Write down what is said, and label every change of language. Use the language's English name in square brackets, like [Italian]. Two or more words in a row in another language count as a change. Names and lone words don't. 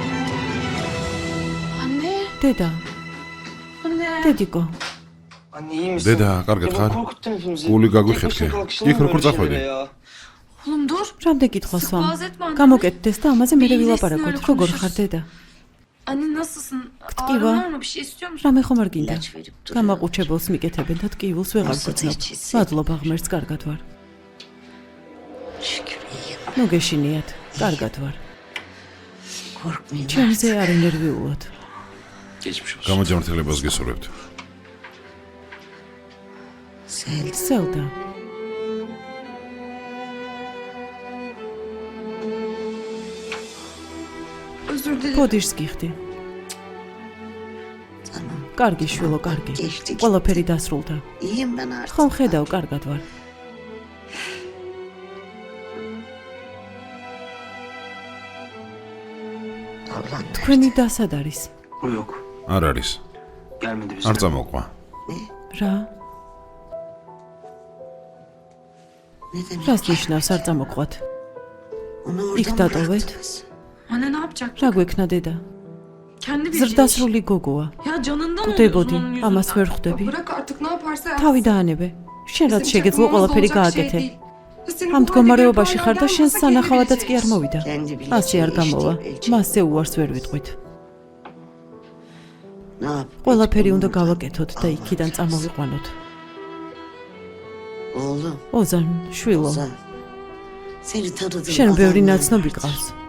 [Georgian] დედა. დედიკო. [Turkish] Anne iyi misin? [Georgian] დედა, კარგად [Turkish] Ya [Georgian] ხარ? [Turkish] bak korkuttun hepimizi. [Georgian] გული [Turkish] Tek [Georgian] გაგვიხეთქე. [Turkish] başına kalkışın [Georgian] იქ [Turkish] var [Georgian] როგორ [Turkish] böyle [Georgian] წახვედი? [Turkish] şeylere ya. Oğlum dur. [Georgian] რამდენ კითხვას ვამ? [Turkish] Boğaz etme annemi. [Georgian] გამოკეთდეს და ამაზე მე [Turkish] İyileşsin, [Georgian] ვილაპარაკოთ. [Turkish] öyle [Georgian] როგორ [Turkish] konuşuruz. [Georgian] ხარ დედა? [Turkish] Anne nasılsın? Tkива. Ağrın var mı? Bir şey istiyor musun? [Georgian] რამე ხომ არ გინდა? გამაყუჩებელს მიკეთებენ და ტკივილს ვეღარ გწნობ. მადლობა ღმერთს, კარგად ვარ. ნუ გეშინიათ, კარგად ვარ. ჩემზე არ ინერვიულად. [Turkish] Geçmiş olsun. [Georgian] გამოჯანმრთელებას გესურვებთ. სელდა. [Turkish] Özür dilerim. [Georgian] ფოდიშს გიხდი. კარგი შვილო, კარგი. ყველაფერი დასრულდა. ხომ ხედავ, კარგად ვარ. თქვენი და სად არის? [Turkish] O yok. [Georgian] არ არის. [Turkish] Gelmedi bize. [Georgian] არ წამოყვა. რა? რას ნიშნავს არ წამოყვათ? იქ დატოვეთ? [Turkish] Anne ne yapacak? [Georgian] რა გვექნა დედა? [Turkish] Kendi bir [Georgian] ზრდასრული გოგოა. [Turkish] Ya canından [Georgian] კვდებოდი, [Turkish] oluyorsun onun [Georgian] ამას [Turkish] yüzünden. [Georgian] ვერ ხვდები. [Turkish] Bırak artık ne yaparsa yapsın. [Georgian] თავი დაანებე. შენ რაც [Turkish] Bizim [Georgian] შეგეძლო [Turkish] çakmamız [Georgian] ყველაფერი [Turkish] olacak şey [Georgian] გააკეთე. [Turkish] değil. Senin [Georgian] ამ [Turkish] bu [Georgian] მდგომარეობაში [Turkish] halde [Georgian] ხარ და [Turkish] bir [Georgian] შენ [Turkish] parayla [Georgian] სანახავადაც კი არ [Turkish] kendi [Georgian] მოვიდა. ასე არ გამოვა. მასზე უარს ვერ ვიტყვით. ყველაფერი უნდა გავაკეთოთ და იქიდან წამოვიყვანოთ. ოზან, შვილო, შენ ბევრი ნაცნობი გყავს.